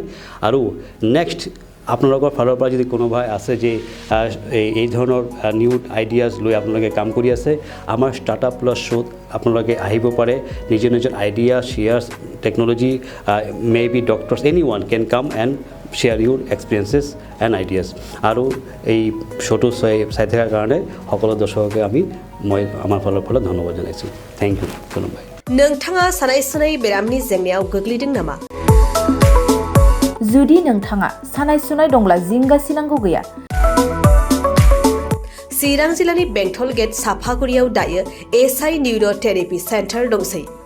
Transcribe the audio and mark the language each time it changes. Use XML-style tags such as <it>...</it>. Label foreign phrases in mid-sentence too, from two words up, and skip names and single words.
<as>আৰু নেক্সট আপোনালোকৰ ফালৰ পৰা যদি কোনোবাই আছে যে এই ধৰণৰ</as> <en>new ideas</en> <as>লৈ আপোনালোকে কাম কৰি আছে, আমাৰ</as> <en>startup plus show</en> <as>আপোনালোকে আহিব পাৰে।</as> <en>নিজৰ idea, shares, technology, maybe doctors, anyone can come and share your experiences and ideas.</en> <as>আৰু এই শ্ব'টো চাই থকাৰ কাৰণে সকলো দৰ্শককে মই আমাৰ ফালৰ পৰা ধন্যবাদ জনাইছোঁ।</as> <en>thank you ধন্যবাদ।</en> <brx>नोंथाङा सानाय सुनाय बेरामनि जेंनायाव गोग्लैदों नामा? जुदि नोंथाङा सानाय सुनाय दंब्ला जिंगासिनांगौ गैया। चिरां जिल्लानि बेंटल गेट साफागुरियाव दायो</brx> <en>SI neurotherapy centre</en> <brx>दंसै।</brx>